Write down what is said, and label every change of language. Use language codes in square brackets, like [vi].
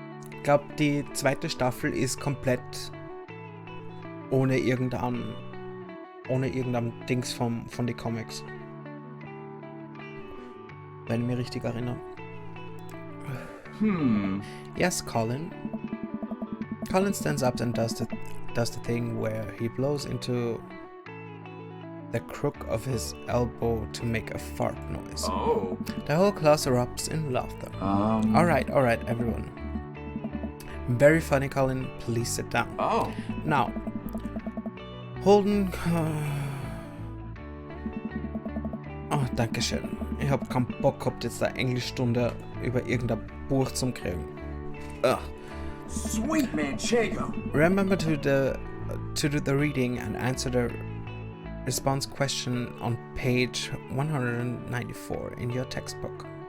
[de] Ich glaube, die zweite Staffel ist komplett ohne irgendein Dings von den Comics. Wenn ich mich richtig erinnere. [en] Yes, Colin. Colin stands up and does the thing where he blows into the crook of his elbow to make a fart noise. Oh. The whole class erupts in laughter. Alright, everyone. Very funny, Colin. Please sit down. Oh. Now, Holden... [de] Oh, danke schön. Ich hab keinen Bock gehabt, jetzt eine Englischstunde über irgendein Buch zu kriegen. Ugh. [en] Sweet Manchego. Remember to do the reading and answer the response question on page 194 in your textbook.